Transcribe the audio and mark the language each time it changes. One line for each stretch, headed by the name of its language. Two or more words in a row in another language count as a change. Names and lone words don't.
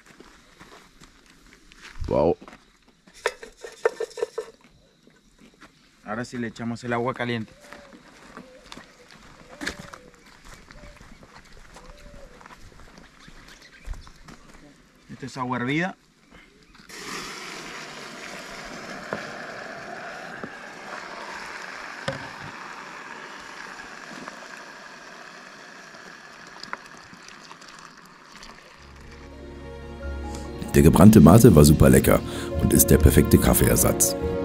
Spanish: Wow. Ahora sí le echamos el agua caliente. Esto es agua hervida.
German: Der gebrannte Mate war super lecker und ist der perfekte Kaffeeersatz.